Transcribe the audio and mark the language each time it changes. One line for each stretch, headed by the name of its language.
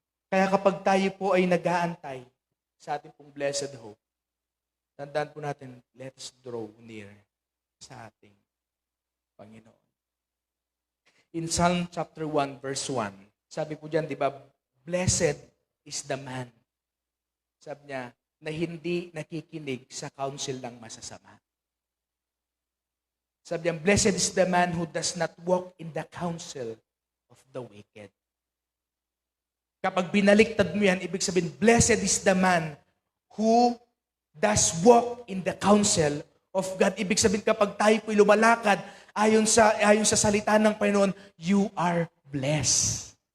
Filipino: Kaya kapag tayo po ay nag-aantay sa ating pong blessed hope, tandaan po natin,
English: let us draw near
Filipino: sa ating Panginoon.
English: In Psalm chapter 1, verse 1,
Filipino: sabi po dyan, di ba,
English: blessed is the man.
Filipino: Sabi niya, na hindi nakikinig sa counsel ng masasama. Sabi niya,
English: blessed is the man who does not walk in the counsel of the wicked.
Filipino: Kapag binaliktad mo yan, ibig sabihin,
English: blessed is the man who does walk in the counsel of God.
Filipino: Ibig sabihin, kapag tayo po'y lumalakad, ayon sa salita ng Panginoon,
English: you are blessed.